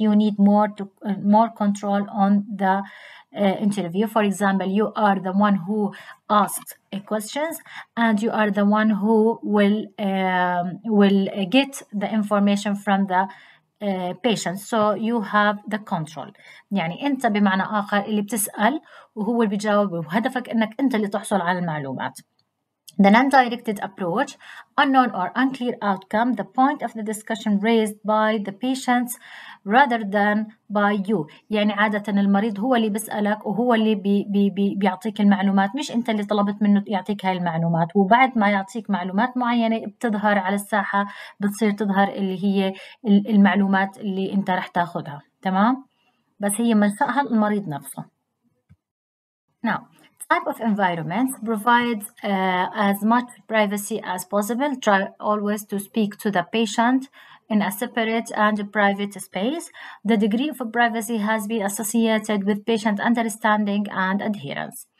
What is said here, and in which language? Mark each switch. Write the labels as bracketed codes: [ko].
[en] You need more control on the interview. For example, you are the one who asked questions and you are the one who will get the information from the patient. So you have the control. [ar] يعني أنت بمعنى آخر اللي بتسأل وهو اللي بيجاوب وهدفك إنك أنت اللي تحصل على المعلومات. [en] The non-directed approach, unknown or unclear outcome, the point of the discussion raised by the patients rather than by you. [ar] يعني عادة المريض هو اللي بيسألك وهو اللي بيعطيك المعلومات، مش أنت اللي طلبت منه يعطيك هاي المعلومات. وبعد ما يعطيك معلومات معينة بتظهر على الساحة، بتصير تظهر اللي هي المعلومات اللي أنت رح تاخدها. تمام؟ بس هي منشأها المريض نفسه. [en] Now, type of environment provides as much privacy as possible. Try always to speak to the patient in a separate and private space. The degree of privacy has been associated with patient understanding and adherence.